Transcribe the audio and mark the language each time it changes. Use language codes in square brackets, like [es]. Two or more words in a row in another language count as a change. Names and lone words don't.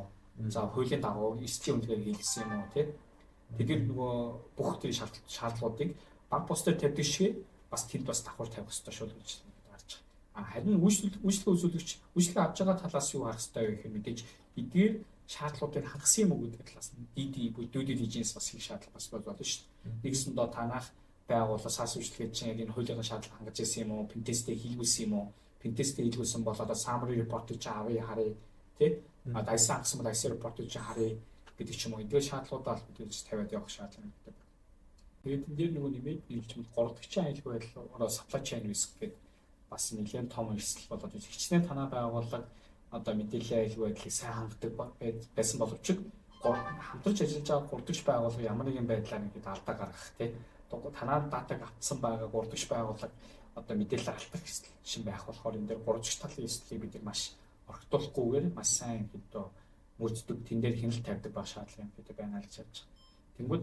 [mn] За хуулийн дагуу эрсдлийн үнэлгээ хийлгэсэн юм уу тий? Тэгэхээр нөгөө бүх тэр шаардлагуудыг банк бус дээр тавьдаг шиг бас тэнд бас давхар тавих хэрэгтэй шүү гэж харж байгаа. Харин үйлчлэг үзүүлэгч үйлчлэг авж байгаа талаас юу харах хэрэгтэй вэ гэхээр мэдээж эдгээр шаардлагуудыг хангасан юм уу гэдэг талаас нь DD буюу [en] due diligence [mn] бас их шаардлага бас болно шүү дээ. Нэгсэндээ танах байгууллага SaaS үйлчлэгээ чинь яг энэ хуулийн шаардлага хангаж ирсэн юм уу? Пентесттэй хийлгүүлсэн юм уу? Пентесттэй хийлгүүлсэн бол одоо [en] summary report-ыг [mn] чи авъя харъя тий? Одоо ISO гэсэн бол ISO report-ыг чи харъя гэдэг ч юм уу. Эдгээр шаардлагуудаа мэдээж тавиад явах шаардлага байдаг. Тэгээд энэ дээр нөгөө нэмээд нийлжмэл 3 дахь аюулгүй байдал [en] supply chain risk [mn] гэдэг бас нэлээд том эрсдэл болоод байна. Хичнээн танаа байгууллага одоо мэдээллийн аюулгүй байдлыг сайн хангадаг байсан боловч хамтарч ажиллаж байгаа 3 дахь байгууллага ямар нэгэн байдлаар ингээд алдаа гаргах тий. Танаа датаг автсан байгаа 3 дахь байгууллага одоо мэдээлэл алдах шин байх болохоор энэ дээр 3 дахь талын эрсдлийг бид маш орхитуулахгүйгээр маш сайн хэдөө мөрддөг тэн дээр хяналт тавьдаг байх шаардлага юм гэдэг байна гэж харж байгаа.